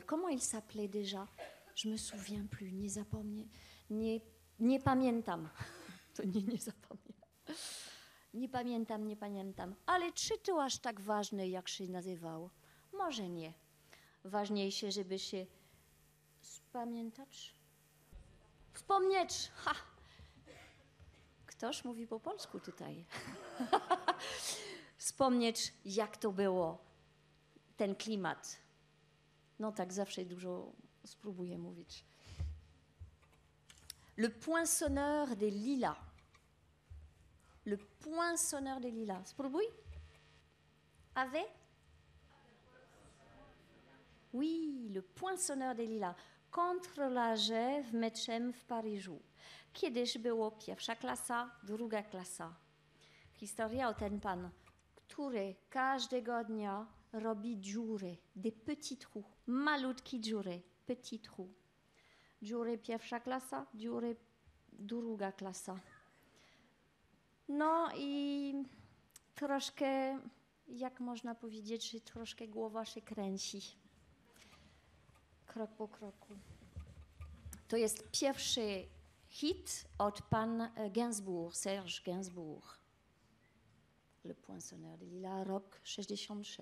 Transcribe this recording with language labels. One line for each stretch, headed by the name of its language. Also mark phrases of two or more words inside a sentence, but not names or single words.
French: Comment il s'appelait déjà? Je me souviens plus,
Polish: nie zapomnę, nie pamiętam. To nie zapomnę. Nie pamiętam. Ale czy to aż tak ważne, jak się nazywał? Może nie. Ważniejsze, żeby się spamiętać. Wspomnieć. Ha! Ktoś mówi po polsku tutaj. Wspomnieć, jak to było, ten klimat. No tak zawsze dużo spróbuję mówić. Le poinçonneur des lilas. Le poinçonneur des lilas. Spróbuj. Avec?
French: Oui, le poinçonneur des lilas.
Polish: Kontrolarze w meczem w Paryżu. Kiedyś było pierwsza klasa, druga klasa. Historia o ten pan, który każdego dnia robi dziury,
French: des petits trous,
Polish: malutkie dziury,
French: petit trous.
Polish: Dziury pierwsza klasa, dziury druga klasa. No i troszkę, jak można powiedzieć, że troszkę głowa się kręci. Krok po kroku. To jest pierwszy hit od pan Gainsbourg, Serge Gainsbourg. Le Poinçonneur des Lilas, rok 63.